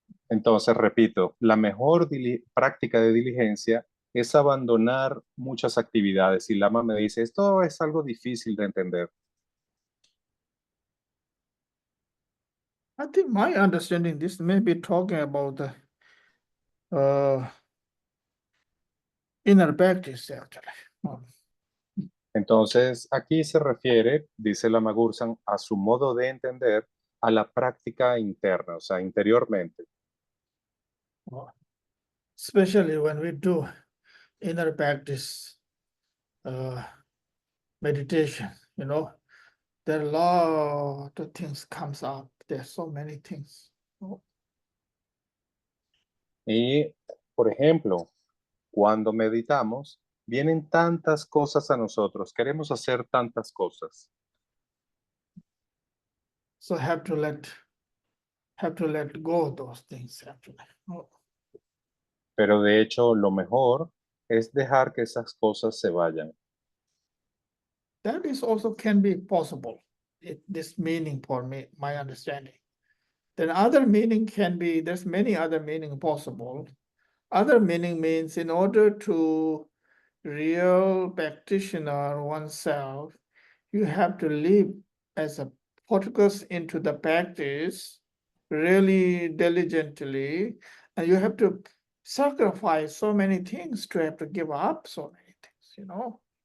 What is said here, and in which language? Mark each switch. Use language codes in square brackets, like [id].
[es] Entonces, repito, la mejor práctica de diligencia es abandonar muchas actividades. Y Lama me dice, esto es algo difícil de entender. [en] I think my understanding this may be talking about the inner practice actually. [es] Entonces, aquí se refiere, dice Lama Gursan, a su modo de entender a la práctica interna, o sea, interiormente. [en] Especially when we do inner practice meditation, you know, there are a lot of things comes up. There's so many things. [es] Y, por ejemplo, cuando meditamos, vienen tantas cosas a nosotros, queremos hacer tantas cosas. [en] So have to let go of those things actually. [es] Pero de hecho, lo mejor es dejar que esas cosas se vayan. [en] That is also can be possible. This meaning for me, my understanding. Then other meaning can be, there's many other meaning possible. Other meaning means in order to real practitioner oneself, you have to live as a focus into the practice really diligently, and you have to sacrifice so many things to have to give up so many things, you know.